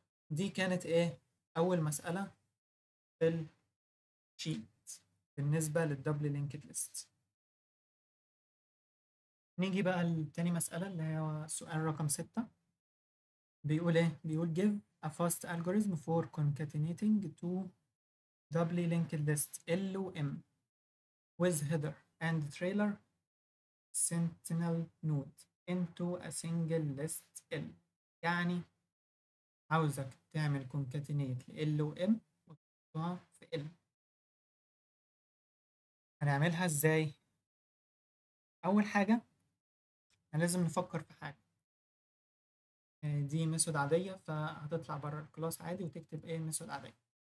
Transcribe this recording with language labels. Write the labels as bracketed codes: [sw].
[ar] دي كانت ايه؟ أول مسألة في الشيت بالنسبة للدبل لينكد ليست. نيجي بقى لتاني مسألة اللي هي سؤال رقم 6. بيقول ايه؟ بيقول [en] give a fast algorithm for concatenating two doubly linked lists L و M with header and trailer sentinel node into a single list L. [ar] يعني عاوزك تعمل concatenate ل L و M وتحطها في L. هنعملها ازاي؟ أول حاجة لازم نفكر في حاجة. دي ميثود عادية فهتطلع بره الكلاس عادي وتكتب ايه ميثود عادية.